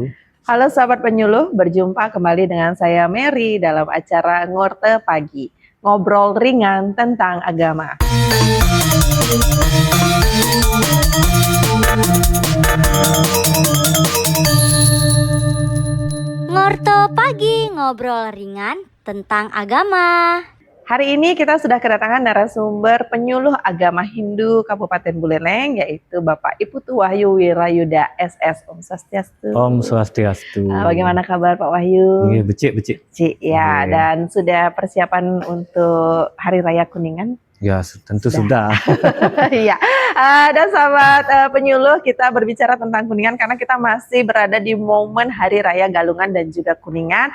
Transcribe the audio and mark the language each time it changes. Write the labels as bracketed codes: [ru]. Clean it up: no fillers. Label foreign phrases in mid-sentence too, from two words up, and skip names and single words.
[id] Halo sahabat penyuluh, berjumpa kembali dengan saya Mary dalam acara Ngorte Pagi, ngobrol ringan tentang agama. Ngorte Pagi, ngobrol ringan tentang agama. Hari ini kita sudah kedatangan narasumber penyuluh agama Hindu Kabupaten Buleleng, yaitu Bapak Iputu Wahyu Wirayuda SS. Om Swastiastu. Om Swastiastu. Bagaimana kabar Pak Wahyu? [ban] Iya, becik. [id] Ya, dan sudah persiapan untuk Hari Raya Kuningan? Ya, tentu sudah. Iya, dan sahabat penyuluh, kita berbicara tentang Kuningan karena kita masih berada di momen Hari Raya Galungan dan juga Kuningan.